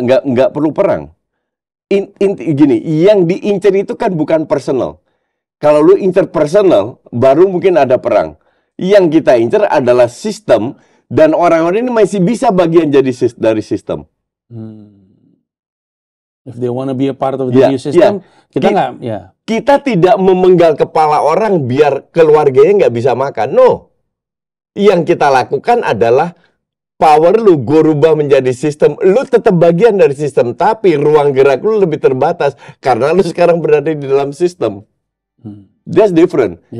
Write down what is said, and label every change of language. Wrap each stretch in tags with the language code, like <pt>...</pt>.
<id>enggak perlu perang. Gini, yang diincar itu kan bukan personal. Kalau lu incar personal, baru mungkin ada perang. Yang kita incar adalah sistem, dan orang-orang ini masih bisa bagian dari sistem.</id> <en>If they want to be a part of the new system,</en> <id>kita tidak memenggal kepala orang biar keluarganya nggak bisa makan. No. Yang kita lakukan adalah power lu gue rubah menjadi sistem, lu tetap bagian dari sistem, tapi ruang gerak lu lebih terbatas karena lu sekarang berada di dalam sistem.</id> <en>That's different.</en>